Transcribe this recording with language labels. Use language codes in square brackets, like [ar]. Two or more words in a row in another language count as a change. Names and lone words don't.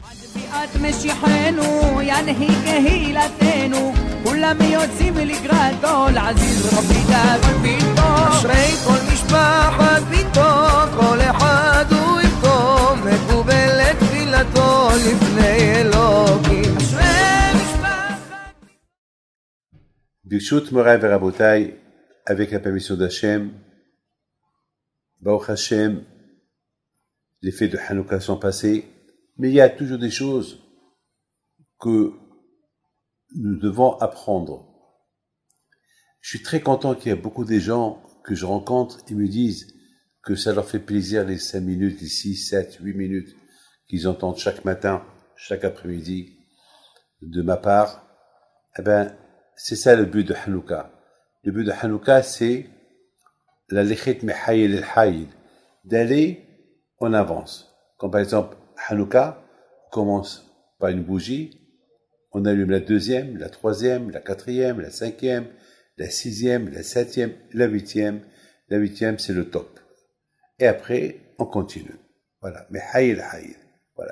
[he] ביאת משיחנו ינהיג קהילתנו כולם יוצאים לקראתו לעזיז רבי דוד ביתו אשרי כל משפחת ביתו כל אחד הוא איתו מקובלת תפילתו לפני אלוקים אשרי משפחת ברשות מוריי ורבותיי, [fr] avec la permission d'Hachem, [he] ברוך השם, [fr] les fêtes de Hanouka sont passées, mais il y a toujours des choses que nous devons apprendre. Je suis très content qu'il y ait beaucoup de gens que je rencontre et me disent que ça leur fait plaisir les 5 minutes, les 6, 7, 8 minutes qu'ils entendent chaque matin, chaque après-midi de ma part. Eh ben, c'est ça le but de Hanouka. Le but de Hanouka, c'est la [he] ללכת מחיל אל חיל, [fr] d'aller en avance. Comme par exemple, Hanouka, on commence par une bougie, on allume la deuxième, la troisième, la quatrième, la cinquième, la sixième, la septième, la huitième. La huitième, c'est le top. Et après, on continue. Voilà. [he] מחיל אל חיל. [fr] Voilà.